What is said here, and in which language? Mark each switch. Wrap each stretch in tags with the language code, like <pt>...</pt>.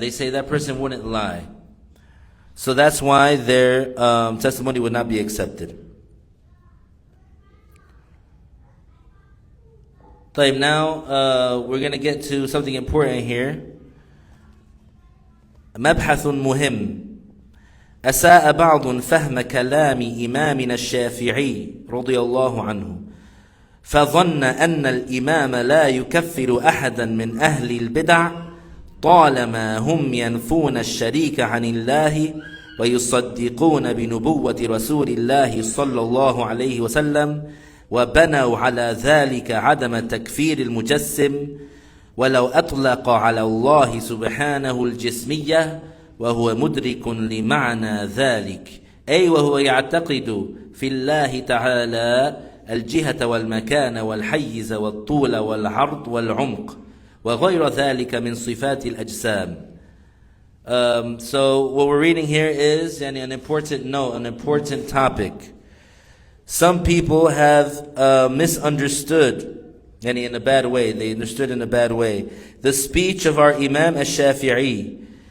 <en>They say that person wouldn't lie. So that's why their testimony would not be accepted. Now we're going to get to something important here.</en> <ar>مبحث مهم. أساء بعض فهم كلام إمامنا الشافعي رضي الله عنه فظن أن الإمام لا يكفر أحدا من أهل البدع طالما هم ينفون الشريك عن الله ويصدقون بنبوة رسول الله صلى الله عليه وسلم وبنوا على ذلك عدم تكفير المجسم ولو أطلق على الله سبحانه الجسمية وهو مدرك لمعنى ذلك أي وهو يعتقد في الله تعالى الجهة والمكان والحيز والطول والعرض والعمق وغير ذلك من صفات الأجسام.</ar> <en>So what we're reading here is an important note, an important topic. Some people have misunderstood, in a bad way. They understood in a bad way the speech of our Imam al-Shafi'i.</en>